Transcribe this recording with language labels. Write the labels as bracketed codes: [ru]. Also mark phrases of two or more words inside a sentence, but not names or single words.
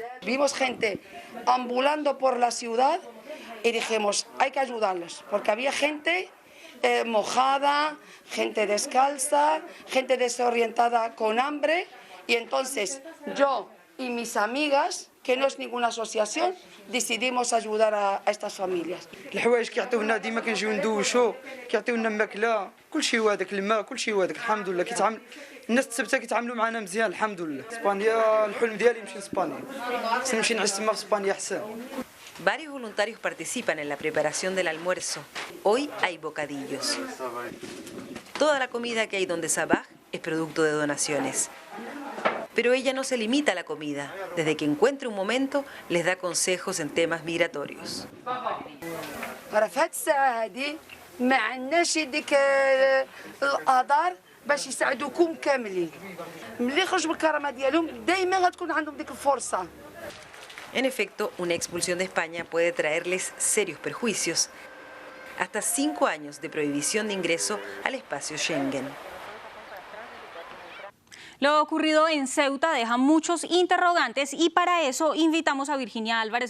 [es] Vimos gente ambulando por la ciudad y dijimos, hay que ayudarlos, porque había gente mojada, gente descalza, gente desorientada con hambre, y entonces yo y mis amigas, que no es ninguna asociación, decidimos ayudar a estas familias. [ar] الحوايج كيعطيونا ديما كنجيو ندوشو كيعطيونا الماكله كلشي هذاك الماء كلشي هذاك الحمد لله كيتعامل الناس التبته كيتعاملوا معنا مزيان الحمد لله. اسبانيا الحلم ديالي نمشي لاسبانيا خصني نمشي نعيش تما في اسبانيا احسن. [es] Varios voluntarios participan en la preparación del almuerzo. Hoy hay bocadillos. Toda la comida que hay donde Sabah es producto de donaciones. Pero ella no se limita a la comida. Desde que encuentra un momento, les da consejos en temas migratorios. [ar] في هاد الساعة هادي ما عندناش ديك الآذار باش يساعدوكم كاملين. ملي يخرجوا بالكرامة ديالهم دايما غتكون عندهم ديك الفرصة. [es] En efecto, una expulsión de España puede traerles serios perjuicios. Hasta 5 años de prohibición de ingreso al espacio Schengen. Lo ocurrido en Ceuta deja muchos interrogantes y para eso invitamos a Virginia Álvarez.